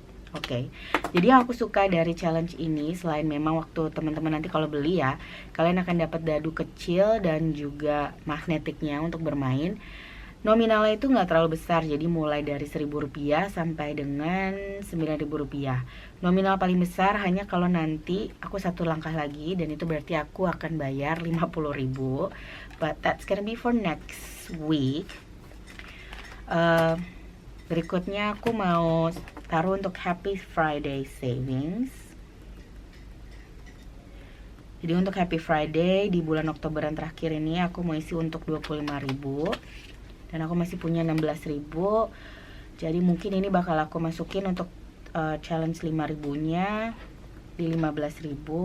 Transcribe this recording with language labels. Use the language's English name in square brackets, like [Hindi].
[Indonesian] Oke, jadi yang aku suka dari challenge ini, selain memang waktu teman-teman nanti kalau beli ya, kalian akan dapat dadu kecil dan juga magnetiknya untuk bermain. Nominalnya itu nggak terlalu besar, jadi mulai dari Rp1.000 sampai dengan Rp9.000. Nominal paling besar hanya kalau nanti aku satu langkah lagi, dan itu berarti aku akan bayar Rp50.000. [English] But that's gonna be for next week. [Indonesian] Berikutnya aku mau taruh untuk Happy Friday Savings. Jadi untuk Happy Friday di bulan Oktoberan terakhir ini aku mau isi untuk 25.000. Dan aku masih punya 16.000. Jadi mungkin ini bakal aku masukin untuk challenge 5.000-nya di 15.000.